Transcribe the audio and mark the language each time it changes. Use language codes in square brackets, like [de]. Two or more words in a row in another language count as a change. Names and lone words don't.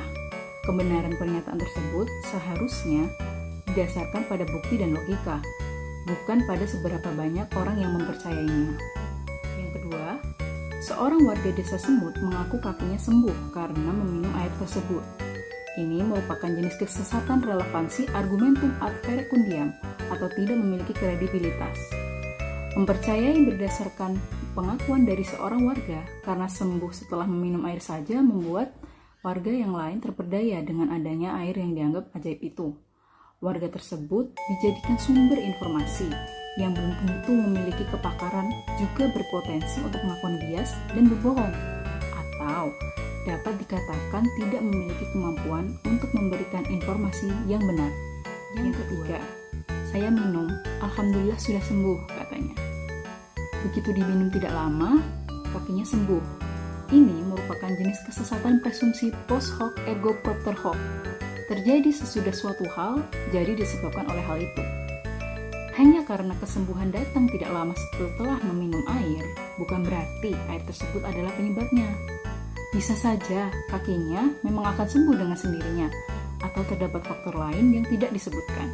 [id] Kebenaran pernyataan tersebut seharusnya didasarkan pada bukti dan logika, bukan pada seberapa banyak orang yang mempercayainya. Yang kedua, seorang warga desa Semut mengaku kakinya sembuh karena meminum air tersebut. Ini merupakan jenis kesesatan relevansi [la] argumentum ad verecundiam [id] atau tidak memiliki kredibilitas. Mempercayai berdasarkan pengakuan dari seorang warga karena sembuh setelah meminum air saja membuat warga yang lain terperdaya dengan adanya air yang dianggap ajaib itu. Warga tersebut dijadikan sumber informasi yang belum tentu memiliki kepakaran juga berpotensi untuk melakukan bias dan berbohong, atau dapat dikatakan tidak memiliki kemampuan untuk memberikan informasi yang benar. Yang ketiga, saya minum, alhamdulillah sudah sembuh, katanya. Begitu diminum tidak lama, kakinya sembuh. Ini merupakan jenis kesesatan presumpsi [la] post hoc ergo propter hoc. [id] Terjadi sesudah suatu hal, jadi disebabkan oleh hal itu. Hanya karena kesembuhan datang tidak lama setelah meminum air, bukan berarti air tersebut adalah penyebabnya. Bisa saja kakinya memang akan sembuh dengan sendirinya, atau terdapat faktor lain yang tidak disebutkan.